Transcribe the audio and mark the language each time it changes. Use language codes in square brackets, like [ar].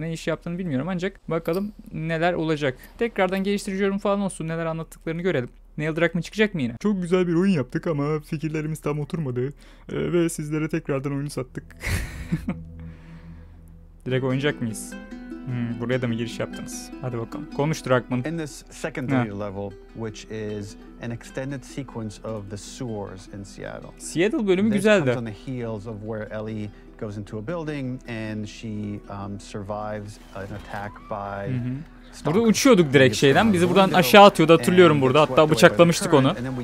[tr] Ne iş yaptığını bilmiyorum ancak bakalım neler olacak. Tekrardan geliştirici yorum falan olsun. Neler anlattıklarını görelim. Neil Druckmann çıkacak mı yine? Çok güzel bir oyun yaptık ama fikirlerimiz tam oturmadı. Ve sizlere tekrardan oyunu sattık. Direkt oynayacak mıyız? Buraya da mı giriş yaptınız? Hadi bakalım. Konuş Druckmann. [en] In this secondary level, which is an extended sequence of the sewers in Seattle. [tr] Seattle bölümü [en] This [tr] güzeldi. [en] comes on the heels of where Ellie goes into a building and she survives an attack by... [tr] Burada uçuyorduk direkt şeyden. Bizi buradan aşağı atıyordu, hatırlıyorum burada. Hatta bıçaklamıştık onu.